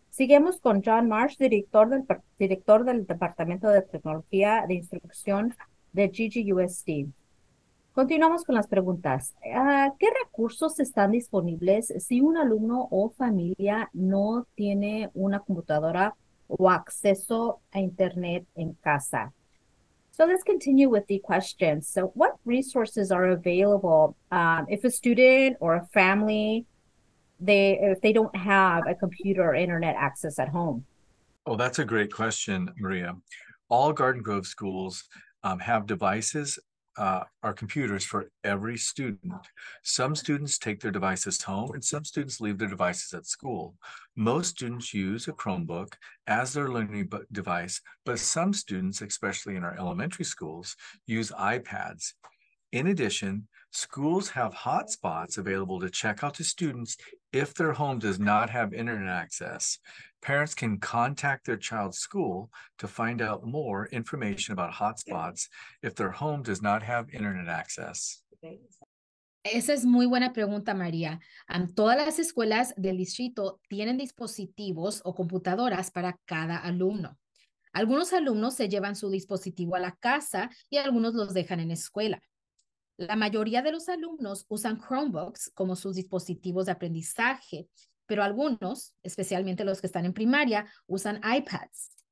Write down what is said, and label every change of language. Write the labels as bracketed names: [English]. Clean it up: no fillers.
[Spanish] Seguimos con John Marsh, director del Departamento de Tecnología de Instrucción de GGUSD. Continuamos con las preguntas. ¿Qué recursos están disponibles si un alumno o familia no tiene una computadora o acceso a internet en casa? [English] So let's continue with the question. So what resources are available if a student or a family if they don't have a computer or internet access at home? Oh, that's a great question, Maria. All Garden Grove schools have devices or computers for every student. Some students take their devices home and some students leave their devices at school. Most students use a Chromebook as their learning device, but some students, especially in our elementary schools, use iPads. In addition, schools have hotspots available to check out to students if their home does not have internet access. Parents can contact their child's school to find out more information about hotspots if their home does not have internet access. [Spanish] Esa es muy buena pregunta, María. Todas las escuelas del distrito tienen dispositivos o computadoras para cada alumno. Algunos alumnos se llevan su dispositivo a la casa y algunos los dejan en escuela. La mayoría de los alumnos usan Chromebooks como sus dispositivos de aprendizaje, pero algunos, especialmente los que están en primaria, usan iPads.